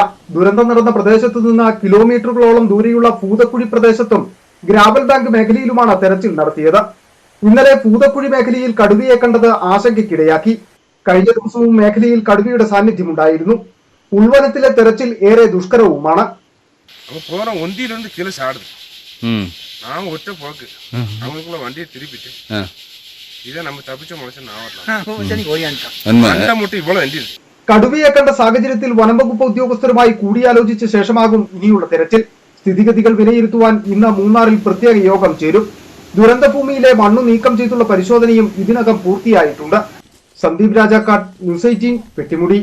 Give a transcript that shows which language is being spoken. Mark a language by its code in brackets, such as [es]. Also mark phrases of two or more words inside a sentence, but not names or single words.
[ml] ദുരന്തം നടന്ന പ്രദേശത്തു നിന്ന് കിലോമീറ്ററുകളോളം ദൂരെയുള്ള പൂതക്കുഴി പ്രദേശത്തും ഗ്രാവൽ ബാങ്ക് മേഖലയിലുമാണ് തെരച്ചിൽ നടത്തിയത്. ഇന്നലെ പൂതക്കുഴി മേഖലയിൽ കടുവയെ കണ്ടത് ആശങ്കയ്ക്കിടയാക്കി. കഴിഞ്ഞ ദിവസവും മേഖലയിൽ കടുവയുടെ സാന്നിധ്യമുണ്ടായിരുന്നു. ഉൾവനത്തിലെ തെരച്ചിൽ ഏറെ ദുഷ്കരവുമാണ്. [ta] நான் ஒற்ற போக்கு அவங்களுக்குள்ள வண்டியை திருப்பிட்டு இதை நம்ம தப்பிச்ச மனுஷன் நான் மட்டும் இவ்வளவு വണ്ടി [ml] കടുവയെ കണ്ട സാഹചര്യത്തിൽ വനംവകുപ്പ് ഉദ്യോഗസ്ഥരുമായി കൂടിയാലോചിച്ച ശേഷമാകും ഇനിയുള്ള തെരച്ചിൽ. സ്ഥിതിഗതികൾ വിലയിരുത്തുവാൻ ഇന്ന് മൂന്നാറിൽ പ്രത്യേക യോഗം ചേരും. ദുരന്തഭൂമിയിലെ മണ്ണു നീക്കം ചെയ്തുള്ള പരിശോധനയും ഇതിനകം പൂർത്തിയായിട്ടുണ്ട്. സന്ദീപ് രാജാക്കാട്, ന്യൂസ് 18, പെട്ടിമുടി.